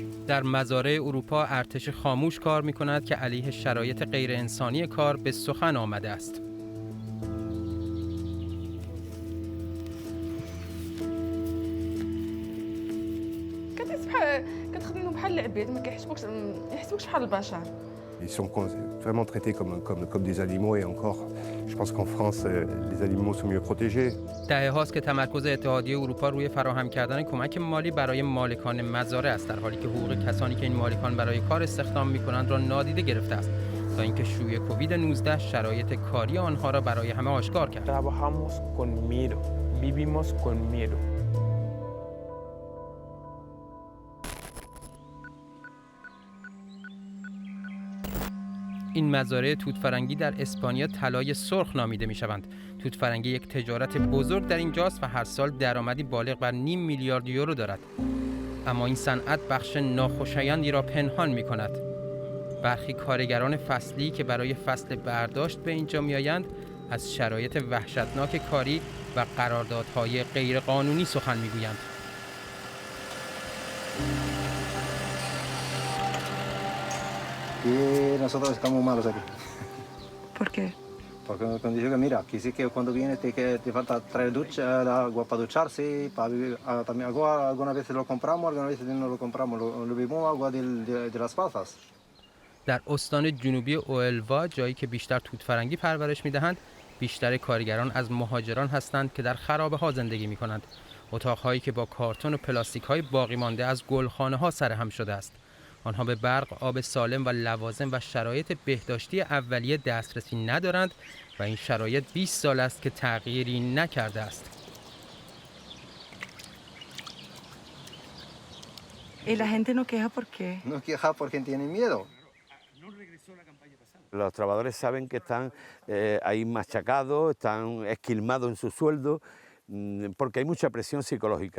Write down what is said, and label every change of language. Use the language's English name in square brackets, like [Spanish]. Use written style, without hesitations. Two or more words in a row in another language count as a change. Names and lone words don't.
[Persian] در مزارع اروپا ارتش خاموش کار می‌کند که علیه شرایط غیر انسانی کار به سخن آمده است. [Arabic] كتخدموا بحال العباد ما يحسبوكش بحال البشر. [French] Ils sont vraiment traités comme des animaux et encore je pense qu'en France les animaux sont mieux protégés. [Persian] دههاست که تمرکز اتحادیه اروپا روی فراهم کردن کمک مالی برای مالکان مزارع است، در حالی که حقوق کسانی که این مالکان برای کار استخدام می‌کنند را نادیده گرفته است تا اینکه شیوع کووید 19 شرایط کاری آنها را برای همه آشکار کرد. [Spanish] Trabajamos con miedo, vivimos con miedo. [Persian] این مزارع توت‌فرنگی در اسپانیا طلای سرخ نامیده می‌شوند. توت‌فرنگی یک تجارت بزرگ در اینجاست و هر سال درآمدی بالغ بر نیم میلیارد یورو دارد. اما این صنعت بخش ناخوشایندی را پنهان می‌کند. برخی کارگران فصلی که برای فصل برداشت به اینجا می‌آیند از شرایط وحشتناک کاری و قراردادهای غیرقانونی سخن می‌گویند. [Spanish] Y nosotros estamos malos aquí. ¿Por qué? Porque cuando dice que mira, aquí sí que cuando vienes te falta traer ducha, agua para ducharse, para vivir, también agua algunas veces lo compramos, algunas veces no lo compramos, lo bebemos agua de las pasas. [Persian] در استان جنوبی اوئلوا، جایی که بیشتر توت‌فرنگی پرورش می‌دهند، بیشتر کارگران از مهاجران هستند که در خرابه‌ها زندگی می‌کنند. اتاق‌هایی که با کارتون و پلاستیک‌های باقی مانده از گلخانه‌ها سرهم شده است. آنها به برق، آب سالم و لوازم و شرایط بهداشتی اولیه دسترسی ندارند و این شرایط 20 سال است که تغییری نکرده است. [Spanish] Y la gente no queja ¿por qué? No queja porque tienen miedo. Los trabajadores saben que están ahí machacados, están esquilmados en su sueldo, porque hay mucha presión psicológica.